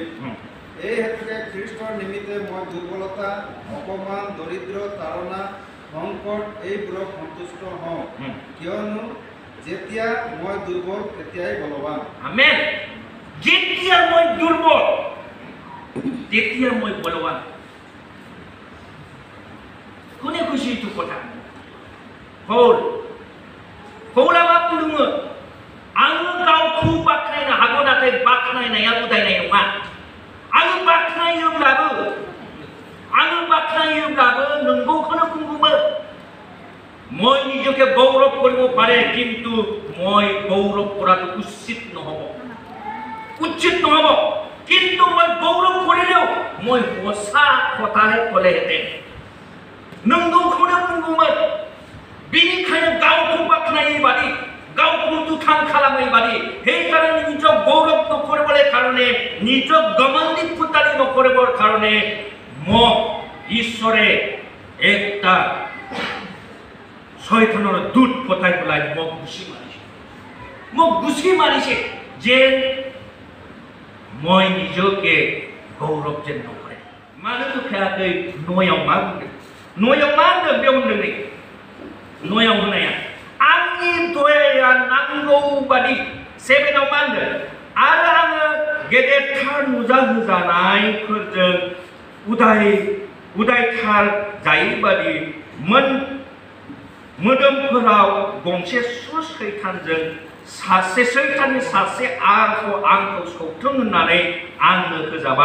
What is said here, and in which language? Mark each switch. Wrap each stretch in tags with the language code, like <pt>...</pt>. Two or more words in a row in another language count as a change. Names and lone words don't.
<as>এই হেতুকে খ্ৰীষ্টৰ নিমিত্তে মই দুৰ্বলতা, অপমান, দৰিদ্ৰ, তাড়না, সংকট এইবোৰক সন্তুষ্ট হওঁ, কিয়নো যেতিয়া মই দুৰ্বল তেতিয়াই বলৱান। আমেন। যেতিয়া মই দুৰ্বল তেতিয়া মই বলৱান। কোনে কৈছে এইটো কথা?</as> <brx>पौला मा बुंदोंमोन? आङो गावखौ बाख्नायनो हागौ, नाथाय बाख्नायनाया उदायनाय नङा। आङो बाख्नायोब्लाबो नंगौखौनो बुंगौमोन।</brx> <as>মই নিজকে গৌৰৱ কৰিব পাৰে, কিন্তু মই গৌৰৱ কৰাটো উচিত নহ'ব। কিন্তু মই গৌৰৱ কৰিলেও মই সঁচা কথাহে ক'লেহেঁতেন,</as> <brx>नंगौखौनो बुंगौमोन। बेनिखायनो गावखौ बाख्नायै बादि, गावखौ दुथां खालामै बादि,</brx> <as>সেইকাৰণে নিজক গৌৰৱ নকৰিবলৈ কাৰণে, নিজক গমন্দিত ফুটালি নকৰিবৰ কাৰণে মোক ঈশ্বৰে একটা শয়তানৰ দূত পঠাই পেলাই মোক গুচি মাৰিছে যে মই নিজকে গৌৰৱ যেন নকৰে।</as> <brx>मानो दुखायाखै? न'याव मा बुंदों? न'याव मा होनदों? बेयाव होनदों नै न'याव होनाया आंनि दयाया नांगौ बादि 7आव मा होनदों? आरो आङो गेदेरथार नुजाहोजानायफोरजों उदायथार जायै बादि मोदोमफोराव गंसे सैतानजों सैताननि सासे आंखौ सौथों होननानै आंनो होजाबाय।</brx>